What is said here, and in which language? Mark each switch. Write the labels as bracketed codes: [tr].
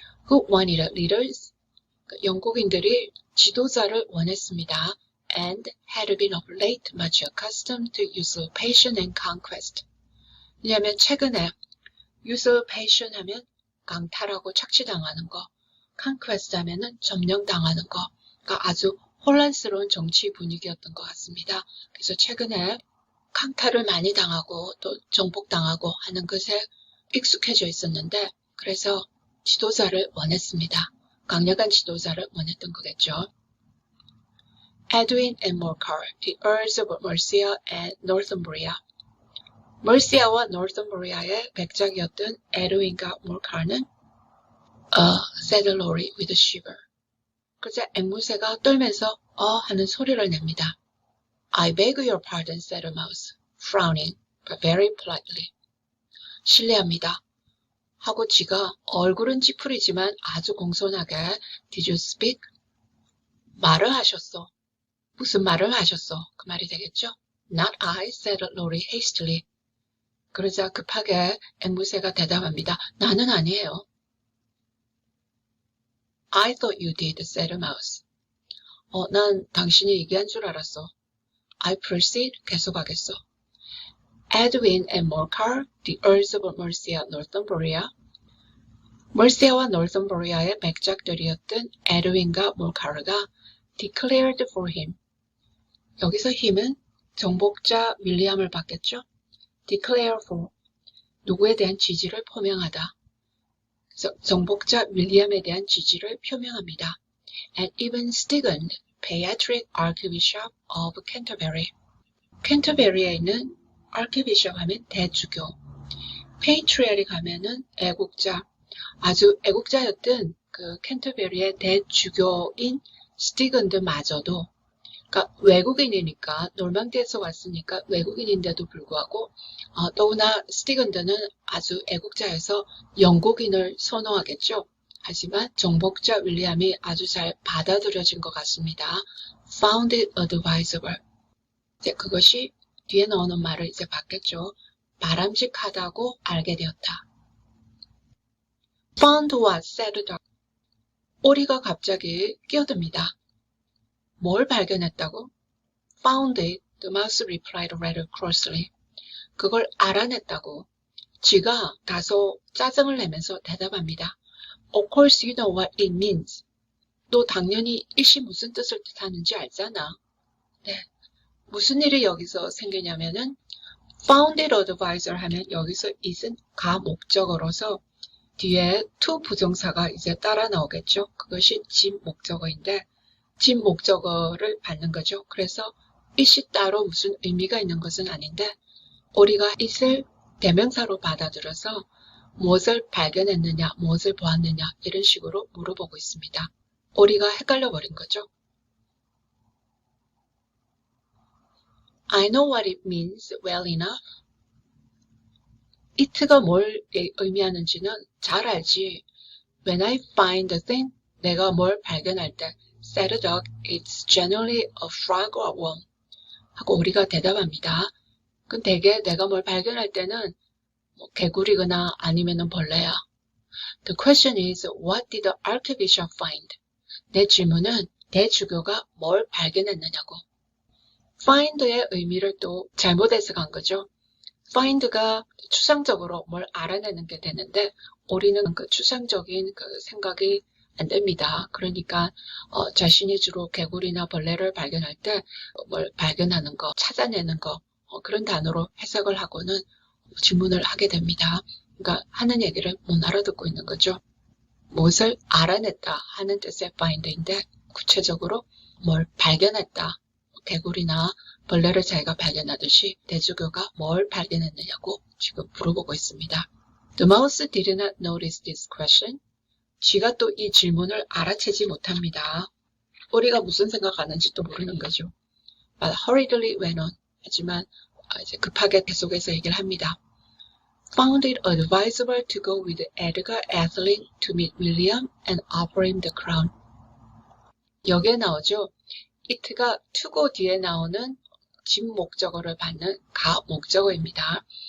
[en] Who wanted leaders? [ko] 영국인들이 지도자를 원했습니다. [en] And had been of late much accustomed to usurpation and conquest. [ko] 왜냐하면 최근에 usurpation 하면 강탈하고 착취당하는 거, conquest 하면은 점령당하는 거, 그러니까 아주 혼란스러운 정치 분위기였던 것 같습니다. 그래서 최근에 강탈을 많이 당하고 또 정복당하고 하는 것에 익숙해져 있었는데 그래서 지도자를 원했습니다. 강력한 지도자를 원했던 거겠죠. [en] Edwin and Morcar, the Earls of Mercia and Northumbria. [ko] 멀시아와 노र्थ움버리아의 백작이었던 에드윈과 몰카는 [en] said Lorry with a shiver. [ko] 그래서 앵무새가 떨면서 하는 소리를 냅니다. [en] I beg your pardon, said the mouse, frowning, but very politely. [ko] 실례합니다. 하고 쥐가 얼굴은 찌푸리지만 아주 공손하게 [en] Did you speak? [ko] 말을 하셨어. 무슨 말을 하셨어? 그 말이 되겠죠? [en] Not I, said Lorry hastily. [ko] 그러자 급하게 앵무새가 대답합니다. 나는 아니에요. [en] I thought you did, said the mouse. [ko] 난 당신이 얘기한 줄 알았어. [en] I proceed, [ko] 계속하겠어. [en] Edwin and Morcar, the Earls of Mercia, Northumbria. [ko] 멀시아와 노र्थ움버리아의 백작들이었던 에드윈과 몰카르가 [en] declared for him. [ko] 여기서 힘은 정복자 윌리엄을 받겠죠? declare for 누구에 대한 지지를 표명하다. 그래서 정복자 윌리엄에 대한 지지를 표명합니다. [en] And even Stigand, Patriarch Archbishop of Canterbury. [ko] 캔터베리에 있는 Archbishop 하면 대주교, Patriarch 하면은 애국자, 아주 애국자였던 그 캔터베리의 대주교인 스티건드마저도, 그러니까 외국인이니까 노르망디에서 왔으니까 외국인인데도 불구하고 더구나 스티건드는 아주 애국자여서 영국인을 선호하겠죠. 하지만 정복자 윌리엄이 아주 잘 받아들여진 것 같습니다. [en] Found it advisable. [ko] 이제 그것이 뒤에 나오는 말을 이제 받겠죠. 바람직하다고 알게 되었다. [en] Found what? said the dog. [ko] 오리가 갑자기 끼어듭니다. 뭘 발견했다고? [en] Found it, the mouse replied rather crossly. [ko] 그걸 알아냈다고. 쥐가 다소 짜증을 내면서 대답합니다. [en] Of course you know what it means. [ko] 너 당연히 이것이 무슨 뜻을 뜻하는지 알잖아. 네. 무슨 일이 여기서 생기냐면은 founded advisor 하면 여기서 it은 가목적어로서 뒤에 to 부정사가 이제 따라 나오겠죠. 그것이 집 목적어인데 집 목적어를 받는 거죠. 그래서 it이 따로 무슨 의미가 있는 것은 아닌데 우리가 it을 대명사로 받아들여서 무엇을 발견했느냐, 무엇을 보았느냐 이런 식으로 물어보고 있습니다. 우리가 헷갈려 버린 거죠. [en] I know what it means well enough. [ko] it가 뭘 의미하는지는 잘 알지. [en] When I find a thing, [ko] 내가 뭘 발견할 때, [en] said the dog, it's generally a frog or worm. [ko] 하고 우리가 대답합니다. 그럼 대개 내가 뭘 발견할 때는 뭐 개구리거나 아니면은 벌레야. [en] The question is, what did the archbishop find? [ko] 내 질문은 대주교가 뭘 발견했느냐고. find의 의미를 또 잘못 해석한 거죠. find가 추상적으로 뭘 알아내는 게 되는데 우리는 그 추상적인 그 생각이 안 됩니다. 그러니까 자신이 주로 개구리나 벌레를 발견할 때 뭘 발견하는 거, 찾아내는 거 그런 단어로 해석을 하고는 질문을 하게 됩니다. 그러니까 하는 얘기를 못 알아듣고 있는 거죠. 무엇을 알아냈다 하는 뜻의 find인데 구체적으로 뭘 발견했다. 개구리나 벌레를 자기가 발견하듯이 대주교가 뭘 발견했느냐고 지금 물어보고 있습니다. [en] The mouse did not notice this question. [ko] 쥐가 또 이 질문을 알아채지 못합니다. 우리가 무슨 생각하는지 또 모르는 거죠. [en] But hurriedly went on. [ko] 하지만 이제 급하게 계속해서 얘기를 합니다. [en] Found it advisable to go with Edgar Atheling to meet William and offer him the crown. [ko] 여기에 나오죠. it가 to go 뒤에 나오는 집 목적어를 받는 가 목적어입니다.